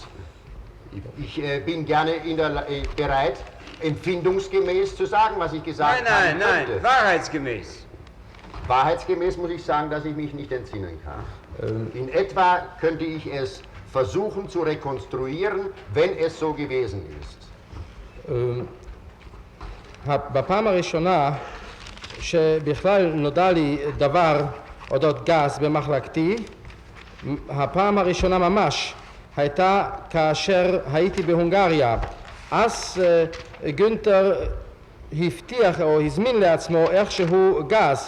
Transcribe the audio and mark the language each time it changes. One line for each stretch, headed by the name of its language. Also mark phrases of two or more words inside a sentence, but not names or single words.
German: Ich bin gerne bereit, empfindungsgemäß zu sagen, was ich gesagt habe. Nein, wahrheitsgemäß. Wahrheitsgemäß muss ich sagen, dass ich mich nicht entsinnen kann. In etwa könnte ich es versuchen zu rekonstruieren, wenn es so gewesen ist.
Hebrew: בפעם הראשונה שבכלל נודע לי דבר אודות גז במחלקתי, הפעם הראשונה ממש הייתה כאשר הייתי בהונגריה. אז גונטר הבטיח או הזמין לעצמו איכשהו גז.